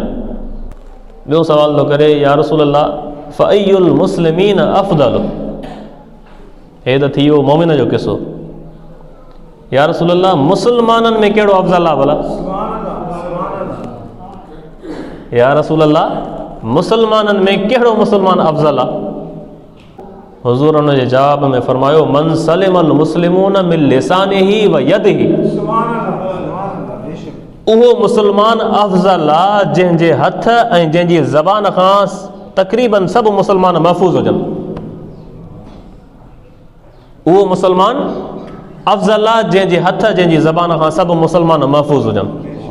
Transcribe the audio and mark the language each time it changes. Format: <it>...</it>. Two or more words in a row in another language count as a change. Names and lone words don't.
<sd>ॿियो सवाल थो करे,</sd> <ar>يا رسول الله فأي المسلمين أفضل,</ar> <sd>हे त थी वियो मोमिन जो किसो।</sd> <ar>يا رسول الله,</ar> <sd>मुसलमाननि में कहिड़ो अफ़ज़ल आहे भला?</sd> <ar>يا رسول الله,</ar> <sd>मुसलमाननि में कहिड़ो मुसलमान अफ़ज़ल आहे? हुज़ूर उन जे जवाब में फरमायो,</sd> <ar>من سلم المسلمون من لسانه ويده,</ar> <sd>उहो मुसलमान अफ़ज़ल आहे जंहिंजे हथ ऐं जंहिंजी ज़बान खां तक़रीबन सभु मुसलमान महफ़ूज़ हुजनि। उहो मुसलमान अफ़ज़ल आहे जंहिंजे हथ, जंहिंजी ज़बान खां सभु मुसलमान महफ़ूज़ हुजनि।</sd>